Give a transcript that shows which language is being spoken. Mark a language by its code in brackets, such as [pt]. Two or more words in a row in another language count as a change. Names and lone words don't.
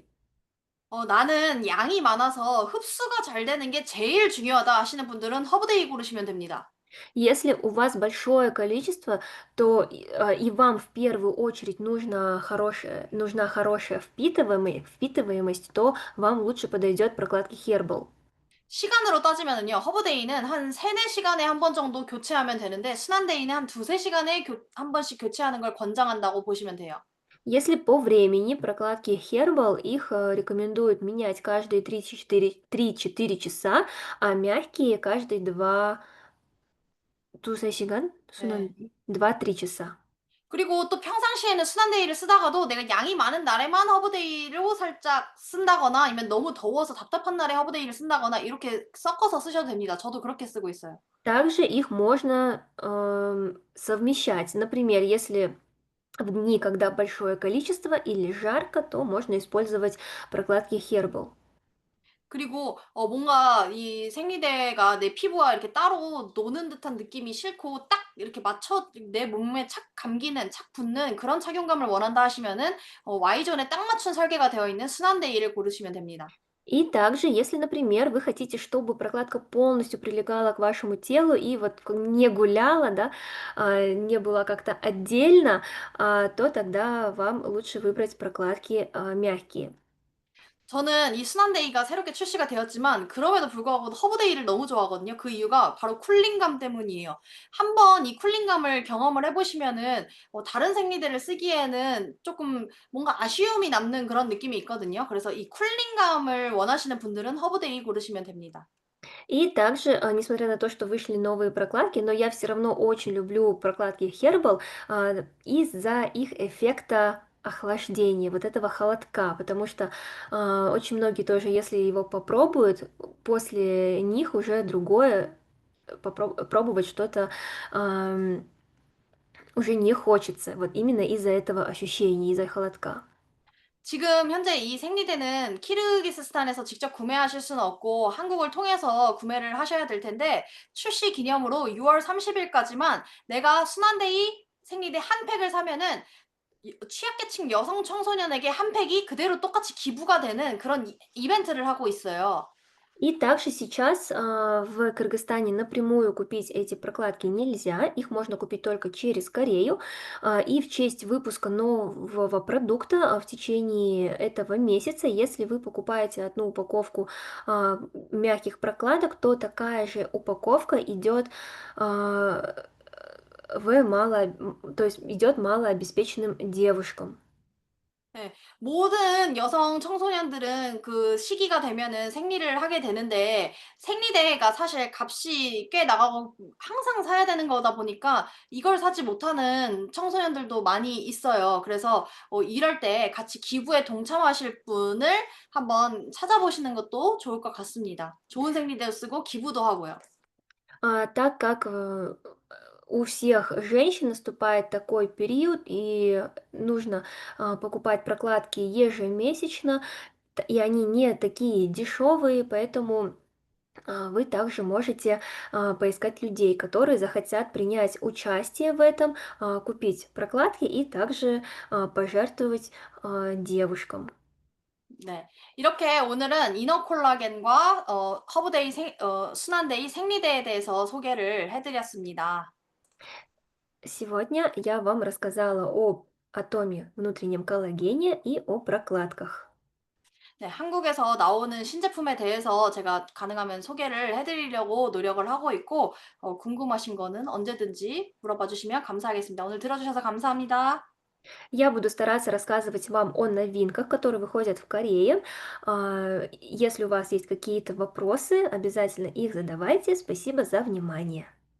[ko] 나는 양이 많아서 흡수가 잘 되는 게 제일 중요하다 하시는 분들은 허브데이 고르시면 됩니다. [ru] Если у вас большое количество, то и вам в первую очередь нужна хорошая впитываемость, то вам лучше подойдет прокладки Herbal. [ko] 시간으로 따지면은요. 허브데이는 한 3-4시간에 한 번 정도 교체하면 되는데 순한데이는 한 2-3시간에 한 번씩 교체하는 걸 권장한다고 보시면 돼요. [ru] Если по времени прокладки Herbal, их рекомендуют менять каждые 3-4 часа, а мягкие каждые 2-3 시간? [ko] 네. [ru] 2-3 часа. [ko] 그리고 또 평상시에는 순한데이를 쓰다가도 내가 양이 많은 날에만 허브데이로 살짝 쓴다거나 아니면 너무 더워서 답답한 날에 허브데이를 쓴다거나 이렇게 섞어서 쓰셔도 됩니다. 저도 그렇게 쓰고 있어요. [ru] Также их можно совмещать. Например, если в дни, когда большое количество или жарко, то можно использовать прокладки Herbal. [ko] 그리고 뭔가 이 생리대가 내 피부와 이렇게 따로 노는 듯한 느낌이 싫고 딱 이렇게 맞춰 내 몸에 착 감기는 착 붙는 그런 착용감을 원한다 하시면은 Y존에 딱 맞춘 설계가 되어 있는 순환데이를 고르시면 됩니다. [ru] И также, если, например, вы хотите, чтобы прокладка полностью прилегала к вашему телу и вот не гуляла, да, не была как-то отдельно, то тогда вам лучше выбрать прокладки мягкие. [ko] 저는 이 순환데이가 새롭게 출시가 되었지만 그럼에도 불구하고 허브데이를 너무 좋아하거든요. 그 이유가 바로 쿨링감 때문이에요. 한번 이 쿨링감을 경험을 해 보시면은 다른 생리대를 쓰기에는 쪼끔 뭔가 아쉬움이 남는 그런 느낌이 있거든요. 그래서 이 쿨링감을 원하시는 분들은 허브데이 고르시면 됩니다. [ru] И также, несмотря на то, что вышли новые прокладки, но я все равно очень люблю прокладки Herbal из-за их эффекта охлаждения, вот этого холодка, потому что очень многие тоже, если его попробуют, после них уже другое пробовать что-то уже не хочется, вот именно из-за этого ощущения, из-за холодка. [ko] 지금 현재 이 생리대는 키르기스스탄에서 직접 구매하실 수는 없고 한국을 통해서 구매를 하셔야 될 텐데 출시 기념으로 6월 30일까지만 내가 순환데이 생리대 한 팩을 사면은 취약계층 여성 청소년에게 한 팩이 그대로 똑같이 기부가 되는 그런 이벤트를 하고 있어요. [ru] И также сейчас в Кыргызстане напрямую купить эти прокладки нельзя, их можно купить только через Корею. И в честь выпуска нового продукта в течение этого месяца, если вы покупаете одну упаковку мягких прокладок, то такая же упаковка идет то есть идет малообеспеченным девушкам. [ko] 네. 모든 여성 청소년들은 그 시기가 되면은 생리를 하게 되는데 생리대가 사실 값이 꽤 나가고 항상 사야 되는 거다 보니까 이걸 사지 못하는 청소년들도 많이 있어요. 그래서 이럴 때 같이 기부에 동참하실 분을 한번 찾아보시는 것도 좋을 것 같습니다. 좋은 생리대 쓰고 기부도 하고요. [ru] Так как у всех женщин наступает такой период, и нужно покупать прокладки ежемесячно, и они не такие дешевые, поэтому вы также можете поискать людей, которые захотят принять участие в этом, купить прокладки и также пожертвовать девушкам. [ko] 네. 이렇게 오늘은 이너 콜라겐과 순환데이 생리대에 대해서 소개를 해 드렸습니다. [ru] Сегодня я вам рассказала об атоме внутреннем коллагене и о прокладках. [ko] 네, 한국에서 나오는 신제품에 대해서 제가 가능하면 소개를 해 드리려고 노력을 하고 있고 궁금하신 거는 언제든지 물어봐 주시면 감사하겠습니다. 오늘 들어 주셔서 감사합니다. [ru] Я буду стараться рассказывать вам о новинках, которые выходят в Корее. Если у вас есть какие-то вопросы, обязательно их задавайте. Спасибо за внимание.